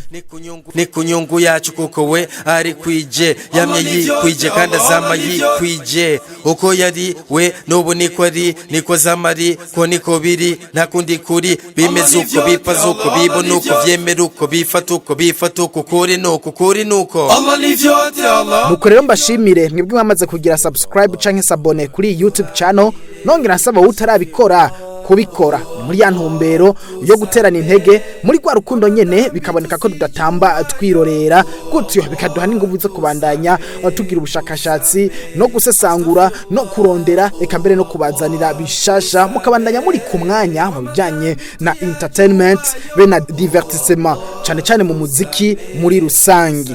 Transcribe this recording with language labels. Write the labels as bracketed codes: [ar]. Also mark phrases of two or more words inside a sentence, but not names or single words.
[rn] Ni kunyungu yacu kuko we ari kwije, yamye yikwije kandi azama yikwije, uko yari we n'ubu niko ari, niko zamari ko niko biri, nta kundi kuri bimeze uko, bipaza uko, bibona uko, vyemera uko, bifata uko, kuri nuko. [sw] Allah ni vyote Allah. [rn] Nuko rero mbashimire mwebwe mwamaze kugira subscribe canke sabone kuri YouTube channel, nongera nsaba utarabikora kubikora muri ya ntumbero yo guterana intege muri kwa rukundo nyene, bikaboneka ko tudatamba twirorera gutyo, bikaduha n'inguvu zo kubandanya tugira ubushakashatsi no gusesangura no kurondera, eka mbere no kubazanira bishasha, mukabandanya muri ku mwanya mu bijanye na entertainment be na divertissement, cyane cyane mu muziki muri rusangi.